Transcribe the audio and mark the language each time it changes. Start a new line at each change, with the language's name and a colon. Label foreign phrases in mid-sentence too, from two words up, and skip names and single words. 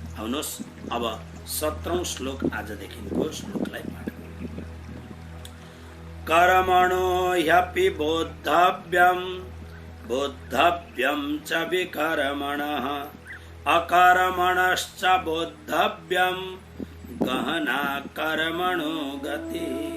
Nepali: आउनुहोस् अब 17औं श्लोक आजदेखिको श्लोकलाई पाठ गरौँ।
Sanskrit: कर्मणो ह्यपि बोद्धव्यं बोद्धव्यं च विकर्मणः अकर्मणश्च बोद्धव्यं गहना कर्मणो गति।